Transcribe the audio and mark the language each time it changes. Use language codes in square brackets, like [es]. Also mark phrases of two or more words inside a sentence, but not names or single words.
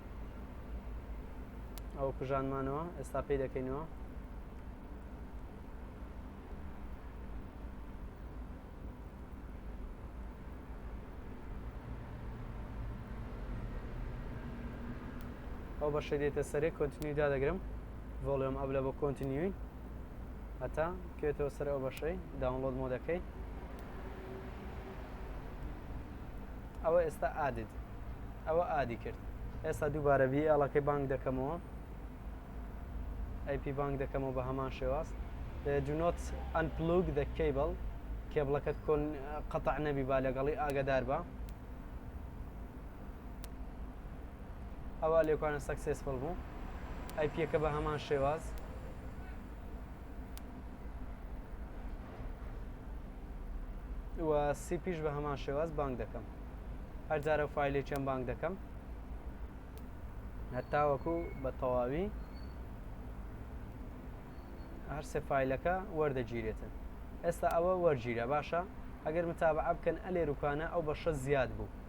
[ckb] ئەو کوژانمانەوە ئێستا پێی دەکەینەوە ئەو بەشەی دێتە سەرێ کۆنتینیو دادەگرم ڤۆڵیۆم ئەبلە بۆ کۆنتینیوی هەتا کوێتەوە سەر ئەو بەشەی [en] download mode [ckb] ئەوە ئێستا ئادید ئەوە ئادی کرد ئێستا دووبارە BLەکەی بانگ دەکەمەوە IP بانگ دەکەمەوە بە هەمان شێواز [en] do not unplug the cable [ckb] کێبڵەکەت قەتع نەبی با لەگەڵی ئاگادار بە ئەوە لێکوانە سەکسێسفڵ بوو ئایپیەکە بە هەمان شێواز و سیپیش بە هەمان شێواز بانگ دەکەم هەر جارە فایلێکیان بانگ دەکەم هەتا وەکو بە تەواوی هەر سێ فایلەکە وەردەگیرێتن ئێستا ئەوە وەرگیرە باشە ئەگەر متابعە بکەن ئەلێروکانە ئەو بەشە زیاد بوو